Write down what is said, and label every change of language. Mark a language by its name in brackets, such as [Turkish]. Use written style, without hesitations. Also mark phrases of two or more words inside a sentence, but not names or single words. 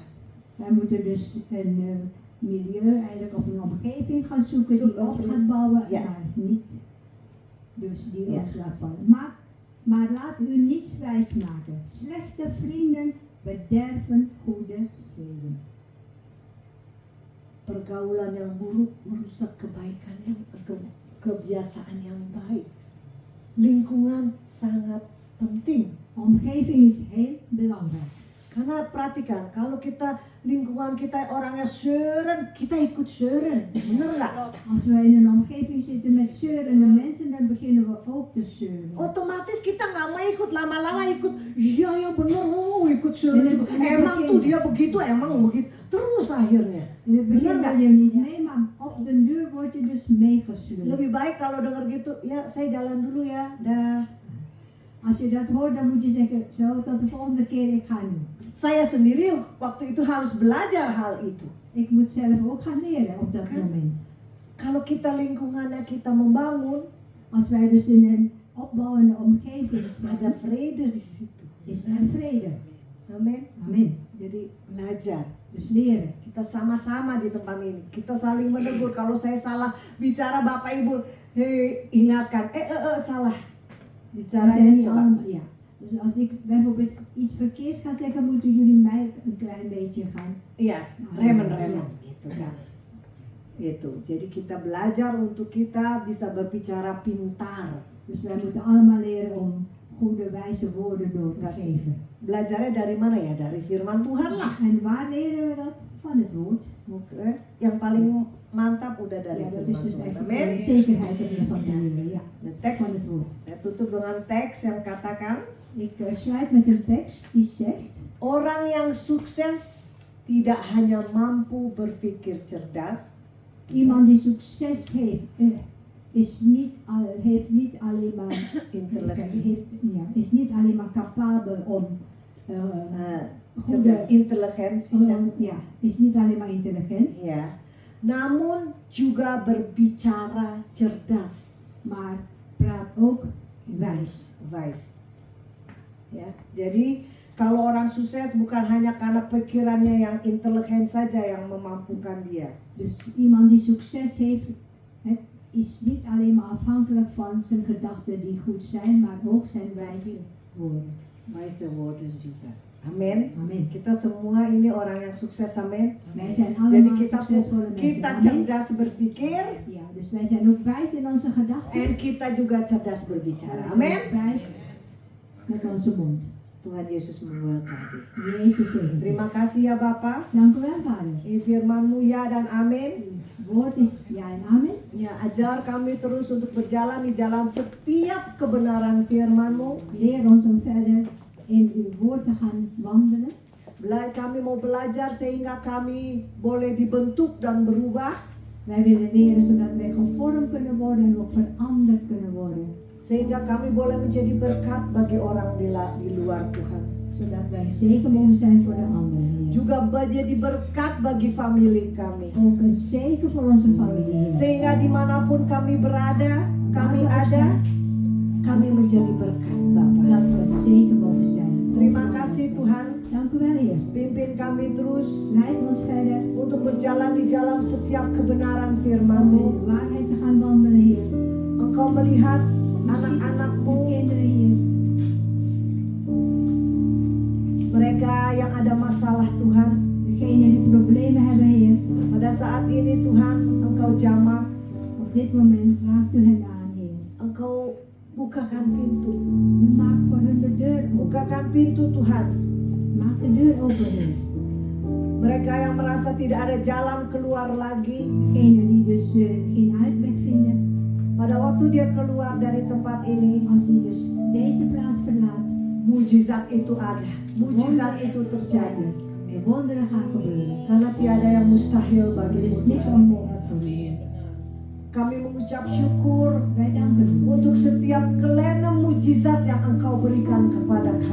[Dutch] Wij moeten dus een milieu eigenlijk of een omgeving gaan zoeken die Zoeken, op gaat bouwen, ja. maar niet dus die Ja. ons laat vallen. Maar laat u niets wijs maken. Slechte vrienden bederven goede zeden. [Indonesian] Pergaulan yang buruk merusak kebaikan kebiasaan yang baik. Lingkungan sangat penting. [Dutch] Omgeving is heel belangrijk. [Indonesian] Karena perhatikan, kalau lingkungan kita orangnya zeuren, kita ikut zeuren. Bener nggak? [Dutch] Als wij in een omgeving zitten met zeurende mensen, dan beginnen we ook te zeuren. [Indonesian] Otomatis kita nggak mau ikut, lama-lama ikut. Iya ya bener, ikut zeuren. Ini- juga. ini Emang begini. tuh dia begitu, emang begitu. Terus akhirnya. [Dutch] In het begin [Indonesian] Bener [Dutch] wil je niet mee, maar op den duur word je dus meegesleurd. [Indonesian] Lebih baik kalau denger gitu, ya saya jalan dulu ya, dah. [Dutch] Als je dat hoort, dan moet je zeggen, zo tot de volgende keer, ik ga nu. [Indonesian] Saya sendiri waktu itu harus belajar hal itu. [Dutch] Ik moet zelf ook gaan leren op dat Oké. moment. [Indonesian] Kalau kita lingkungannya kita membangun, [Dutch] Als wij dus in een opbouwende omgeving [Indonesian] ada [Dutch] zijn, [Indonesian] vrede di situ. [Dutch] is er vrede. [Indonesian] Amin. [Dutch] Amen. [Indonesian] Jadi belajar. [Dutch] Dus leren. [Indonesian] Kita sama-sama di tempat ini. Kita saling menegur. Kalau saya salah bicara, Bapak Ibu, hei, ingatkan. Salah. [Dutch] We [Indonesian] Bicaranya [Dutch] zijn niet [Indonesian] coba. [Dutch] allemaal, ja. Dus als ik bijvoorbeeld iets verkeerds ga zeggen, moeten jullie mij een klein beetje gaan. [Indonesian] Iya, remen-remen. Gitu kan. Itu. Jadi kita belajar untuk kita bisa berbicara pintar. [Dutch] Dus wij moeten allemaal leren om goede, wijze woorden door te Precies. geven. [Indonesian] Belajarnya dari mana ya? Dari firman Tuhan lah. [Dutch] En waar leren we dat? Van het woord. Oke. [Indonesian] Yang paling mantap udah dari [Dutch] Ja, dat [Indonesian] firman [Dutch] is dus [Indonesian] Tuhan. [Dutch] echt [Indonesian] Amin. [Dutch] een zekerheid om ervan te leren. Ja, [Indonesian] De teks, [Dutch] van het woord. [Indonesian] saya tutup dengan teks yang katakan, [Dutch] Ik sluit met een tekst die zegt: [Indonesian] orang yang sukses tidak hanya mampu berpikir cerdas, [Dutch] iemand die succes heeft, heeft niet alleen maar is niet alleen maar capabel om goede intelligentie, is niet alleen maar intelligent, [Indonesian] ya, namun juga berbicara cerdas, [Dutch] maar praat ook wijs. [Indonesian] Ya, jadi kalau orang sukses bukan hanya karena pikirannya yang intelijen saja yang memampukan dia. [Dutch] Dus iemand die succes heeft, het is niet alleen maar afhankelijk van zijn gedachten die goed zijn, maar ook zijn wijze woorden. Wijze woorden [Indonesian] juga. Amin. Amin. Kita semua ini orang yang sukses, amin. [Dutch] Wij zijn [Indonesian] Jadi [Dutch] allemaal [Indonesian] kita [Dutch] succesvolle mensen. [Indonesian] kita Amin. cerdas berpikir, [Dutch] Ja, dus wij zijn ook wijs in onze gedachten. [Indonesian] en kita juga cerdas berbicara. [Dutch] Wij zijn [Indonesian] Amin. [Dutch] ook wijs met onze mond. [Indonesian] Tuhan Yesus memberkati. [Dutch] Jezus zegt. [Indonesian] Terima kasih ya Bapak. [Dutch] Dank u wel, Vader. [Indonesian] Ini firman-Mu ya dan amin. [Dutch] Uw woord is ja en amen. [Indonesian] Ya, ajar kami terus untuk berjalan di jalan setiap kebenaran firman-Mu. [Dutch] Leer ons om verder in uw woord te gaan wandelen. [Indonesian] Kami mau belajar sehingga kami boleh dibentuk dan berubah. [Dutch] Wij willen leren zodat wij gevormd kunnen worden en ook veranderd kunnen worden. [Indonesian] Sehingga kami boleh menjadi berkat bagi orang di luar Tuhan. [Dutch] Zodat wij zegen mogen zijn voor de anderen. Heer. [Indonesian] Juga menjadi berkat bagi family kami. [Dutch] Ook een zegen voor onze familie. Heer. [Indonesian] Sehingga dimanapun kami berada, kami ada, kami menjadi berkat Bapa. [Dutch] Dat we een zegen mogen zijn. [Indonesian] Terima kasih Tuhan. [Dutch] Dank u wel, Heer. [Indonesian] Pimpin kami terus [Dutch] Leid ons verder [Indonesian] untuk berjalan di dalam setiap kebenaran [Dutch] om in [Indonesian] firman-Mu. [Dutch] de waarheid te gaan wandelen, Heer. [Indonesian] Engkau melihat [Dutch] De [Indonesian] anak-anak-Mu, [Dutch] kinderen, Heer. [Indonesian] mereka yang ada masalah Tuhan. [Dutch] Degenen die problemen hebben, Heer. [Indonesian] Pada saat ini Tuhan, Engkau jamah, [Dutch] Op dit moment raakt u hen aan, Heer. [Indonesian] Engkau bukakan pintu. [Dutch] U maakt voor hun de deur open. [Indonesian] Bukakan pintu Tuhan. [Dutch] Maak de deur open, Heer. [Indonesian] Mereka yang merasa tidak ada jalan keluar lagi, [Dutch] Degenen die dus geen uitweg vinden. [Indonesian] pada waktu dia keluar dari tempat ini, [Dutch] Als hij dus deze plaats verlaat, [Indonesian] mujizat itu ada. Mujizat itu terjadi. [Dutch] en wonderen gaan gebeuren. [Indonesian] Karena tiada yang mustahil [Dutch] Er [Indonesian] bagi [Dutch] is niks [Indonesian] Tuhan. [Dutch] onmogelijk voor u, Heer. [Indonesian] Kami mengucap syukur [Dutch] Wij danken u. [Indonesian] untuk setiap kelena mujizat yang Engkau berikan kepada kami